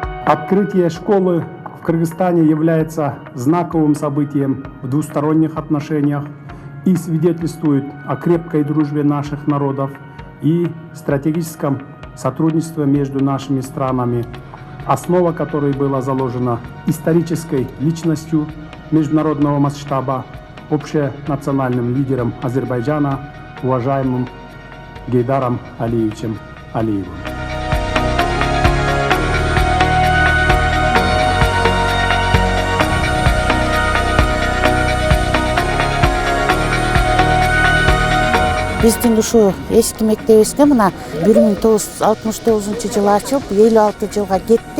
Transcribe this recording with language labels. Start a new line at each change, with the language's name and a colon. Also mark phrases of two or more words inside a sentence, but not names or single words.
Russian: Открытие школы в Кыргызстане является знаковым событием в двусторонних отношениях и свидетельствует о крепкой дружбе наших народов и стратегическом сотрудничестве между нашими странами, основа которой была заложена исторической личностью международного масштаба, общенациональным лидером Азербайджана, уважаемым Гейдаром Алиевичем Алиевым.
Kyrgyz: Биздин ушу эски мектебибизге мына 1969 жылы ачылып, 56 жылга кетти.